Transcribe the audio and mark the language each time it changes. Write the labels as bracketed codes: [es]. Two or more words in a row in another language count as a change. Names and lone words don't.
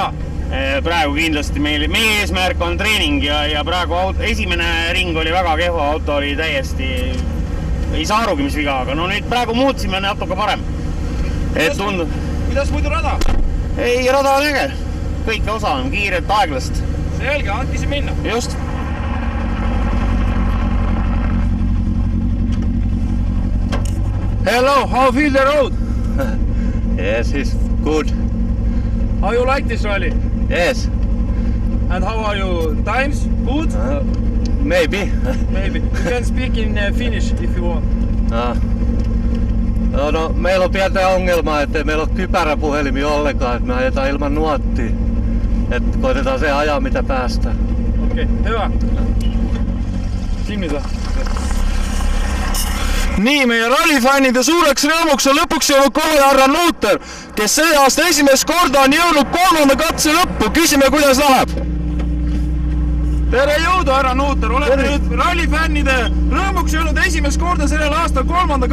[et] Praegu kindlasti meie eesmärk on treening ja praegu esimene ring oli väga kehva, auto oli täiesti, ei saa arugi mis viga, aga no nüüd praegu muutsime natuke parem. Kuidas muidu rada? Ei, rada on äge. Kõike osa on kiiret, aeglast. Selge, andki see minna. Just. [en] Hello, how feel the road? Yes, it's good. How you like this rally? Yes. And how are you? Times? Good? Maybe. Maybe. You can speak in Finnish if you want. [fi] No, meillä on pientä ongelmaa, ettei meillä ole kypäräpuhelimia ollenkaan, että me ajetaan ilman nuottia. Että koitetaan se ajaa mitä päästään. Okei, hyvä. Silmitä. [et] Nii, meie rallifännide suureks rõõmuks on lõpuks jõudnud kohale härra Nuuter, kes see aasta esimest korda on jõudnud 3. katse lõppu. Küsime, kuidas läheb. Tere jõudu, härra Nuuter. Olete nüüd rallifännide rõõmuks jõudnud esimest korda sellel aastal 3.